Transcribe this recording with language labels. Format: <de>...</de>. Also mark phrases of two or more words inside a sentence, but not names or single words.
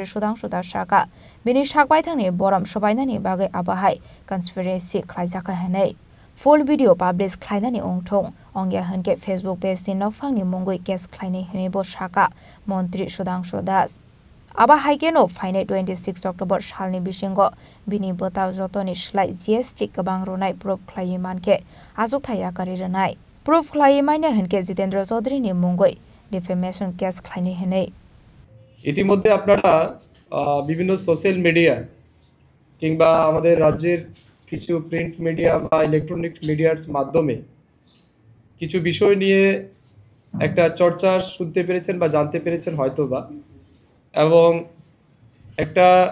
<trp>Sudhanshu Das shaka bini sakbai thangni boram sobainani bagai abahai conspiracy khlaijaka hanai</trp> <en>full video publish</en> <trp>khlainani ongthong ongya hanke Facebook page ni nokphangni mungoi case khlainai hene bo shaka mantri Sudhanshu Das aba haikeno final 26 October salni bisingo bini botao jotoni slai GST kabang ronai proof khlai manke azuk thaya kari renai proof khlai maina hanke Jitendra Chaudhary ni mungoi</trp> <en>defamation case</en> <trp>khlainai hene</trp> <bn>ইতিমধ্যে আপনারা বিভিন্ন</bn> <en>social media</en> <bn>কিংবা আমাদের রাজ্যের কিছু</bn> <en>print media</en> <bn>বা</bn> <en>electronic mediar</en> <bn>মাধ্যমে কিছু বিষয় নিয়ে একটা চর্চা শুনতে পেরেছেন বা জানতে পেরেছেন হয়তোবা এবং একটা</bn>